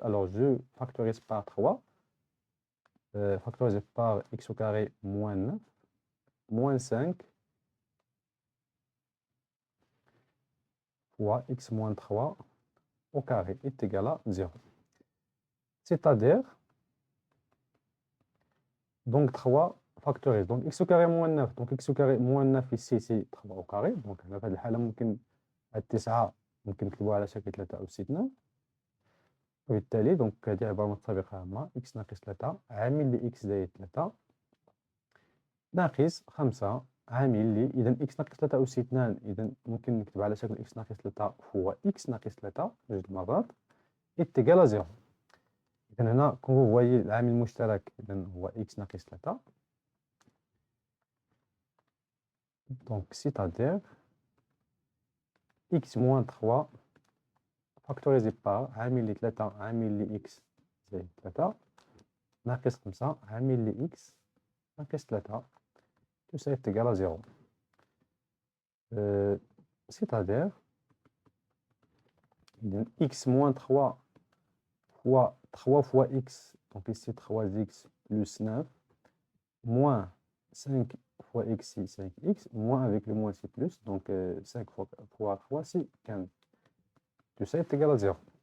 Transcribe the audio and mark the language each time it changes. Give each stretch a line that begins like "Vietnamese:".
French: Alors, je factorise par 3. Factorisé par x au carré moins 9, moins 5 fois x moins 3 au carré est égal à 0. C'est-à-dire, donc 3 factorisé. Donc x au carré moins 9. Donc x au carré moins 9 ici, c'est 3 au carré. Donc
Arabic: في هذه الحالة ممكن التسعة ممكن نكتبوها على شكل 3 أس 2. وبالتالي دونك هذه عبارة متطابقة مع x ناقص 3 عامل ل x زائد 3 ناقص 5 عامل لي إذا x ناقص 3 أس 2. إذا ممكن نكتب على شكل x ناقص 3 هو x ناقص 3 جوج مرات
French: est égal à 0.
Arabic: إذا هنا كون
French: vous voyez
Arabic: العامل المشترك إذا هو x ناقص 3.
French: Donc c'est-à-dire x moins 3 factorisé par
Arabic: عامل لي 3 عامل لي x زائد 3 ناقص 5 عامل لي x ناقص 3.
French: Tout ça est égal à 0. C'est-à-dire x moins 3 fois 3 fois x, donc ici 3x plus 9, moins 5 fois x, c'est 5x, moins avec le moins c'est plus, donc 5 fois 3 c'est 15. Tout ça est égal à 0.